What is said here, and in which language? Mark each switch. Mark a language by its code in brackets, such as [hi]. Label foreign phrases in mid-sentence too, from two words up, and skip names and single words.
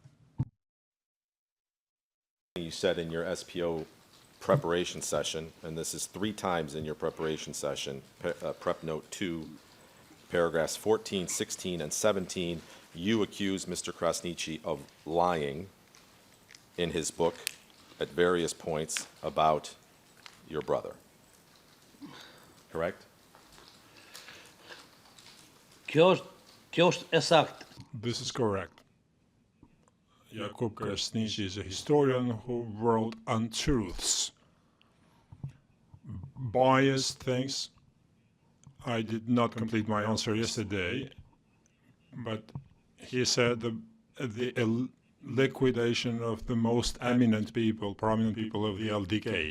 [en] You said in your SPO preparation session, and this is 3 times in your preparation session, prep note 2, paragraphs 14, 16, and 17, you accused Mr. Krasniqi of lying in his book at various points about your brother. Correct? [sq] Kjo është e saktë. [en] This is correct. Jakub Krasniqi is a historian who wrote untruths, biased things. I did not complete my answer yesterday, but he said the liquidation of the most eminent people, prominent people of the LDK.